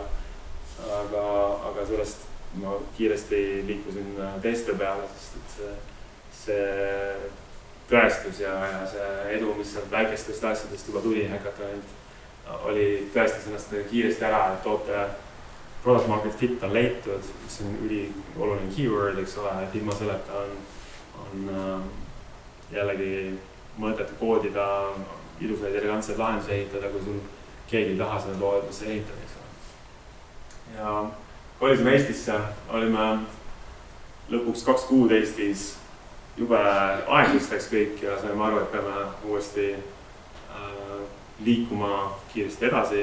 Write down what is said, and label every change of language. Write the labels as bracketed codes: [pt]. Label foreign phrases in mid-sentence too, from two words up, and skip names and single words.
[et] Aga sellest ma kiiresti liikusin teiste peale, sest et see tõestus ja see edu, mis sealt väikestest asjadest juba tuli häkatonit, oli tõestas ennast kiiresti ära, et toote [en] product market fit [et] on leitud, mis on ülioluline keyword, eks ole, et ilma selleta on jällegi mõtet koodida, ilusaid elegantseid lahendusi ehitada, kui sul keegi ei taha seda toodetesse ehitada, eks ole. Ja kolisime Eestisse, olime lõpuks 2 kuud Eestis, jube aeglust läks kõik ja saime aru, et peame uuesti liikuma kiiresti edasi.